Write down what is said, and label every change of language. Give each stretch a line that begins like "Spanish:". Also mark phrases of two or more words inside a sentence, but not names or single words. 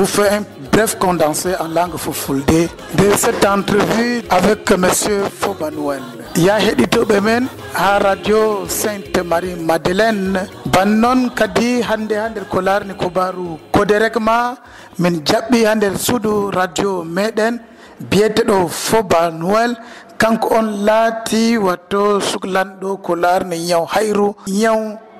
French: fais un bref condensé en langue fulfulde de cette entrevue avec monsieur Fobanuel.
Fula: Ya heɗitoɓe men ha radio Sainte Marie Madeleine bannon kadi hande ha nder ko larni kobaru Koderekma min jaɓɓi ha nder suudu radio meɗen biyeteɗo Fobanuel kanko on laati watto suklanɗo ko larni ñaw hayru ñaw